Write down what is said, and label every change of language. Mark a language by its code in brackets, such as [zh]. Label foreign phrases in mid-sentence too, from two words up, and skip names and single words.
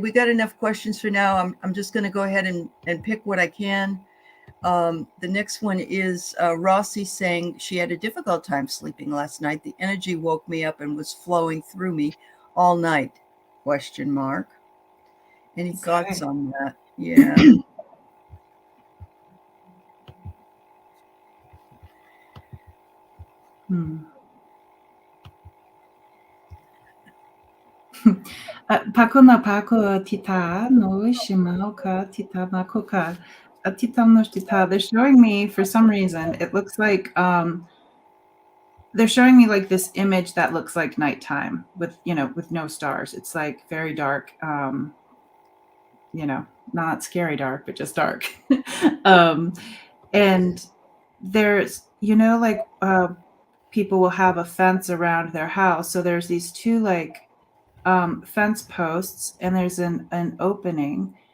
[en] We got enough questions for now. I'm just going to go ahead and pick what I can. The next one is Rossi saying she had a difficult time sleeping last night. The energy woke me up and was flowing through me all night. Question mark. Any thoughts on that? Yeah. Pakuna pako tita no shimauka tita makoka. Titam no tita. They're showing me for some reason it looks like they're showing me like this image that looks like nighttime with with no stars. It's like very dark. Not scary dark, but just dark. And there's like people will have a fence around their house, so there's these two like fence posts, and there's an opening.